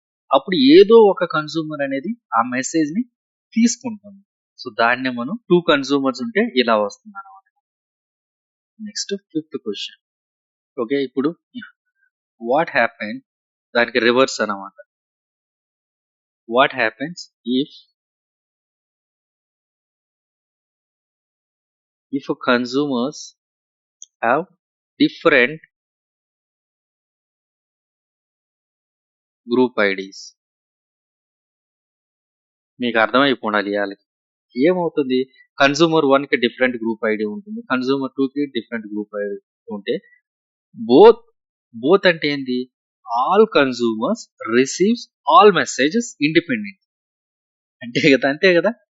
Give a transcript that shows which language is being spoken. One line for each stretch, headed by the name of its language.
Telugu: అప్పుడు ఏదో ఒక కన్సూమర్ అనేది ఆ మెసేజ్ ని తీసుకుంటుంది. సో దాన్ని మనం 2 కన్సూమర్స్ ఉంటే ఇలా వస్తుంది అనమాట. Next 5th question. ఓకే, ఇప్పుడు
English: what happen,
Telugu: దానికి రివర్స్ అనమాట.
English: what happens if consumers have different group IDs?
Telugu: మీకు అర్థమైపోవాలి ఇయాలకి ఏమవుతుంది, కన్సూమర్ 1 కి డిఫరెంట్ గ్రూప్ ఐడి ఉంటుంది, కన్సూమర్ 2 కి డిఫరెంట్ గ్రూప్ ఐడి ఉంటే బోత్ బోత్ అంటే ఏంది,
English: all consumers receives all messages independent
Telugu: అంతే కదా.